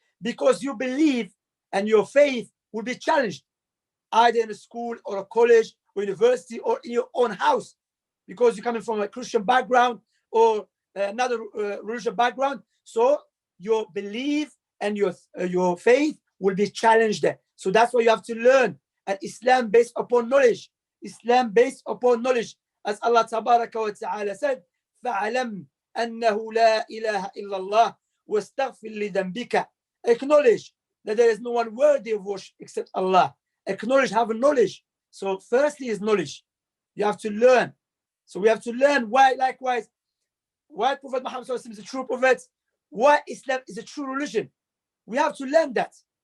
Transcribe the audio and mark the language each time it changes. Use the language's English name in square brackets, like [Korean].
[English] Because you believe and your faith will be challenged, either in a school or a college or university or in your own house, because you're coming from a Christian background or another religious background. So your belief and your faith will be challenged there. So that's why you have to learn an Islam based upon knowledge. Islam based upon knowledge. As Allah Tabaraka wa Ta'ala said, [Arabic] فَعَلَمْ أَنَّهُ لَا إِلَهَ إِلَّا اللَّهُ وَاسْتَغْفِرْ لِذَنْبِكَ. [English] Acknowledge that there is no one worthy of worship except Allah. Acknowledge, have a knowledge. So firstly is knowledge. You have to learn. So we have to learn why, likewise, why Prophet Muhammad is a true prophet, why Islam is a true religion. We have to learn that.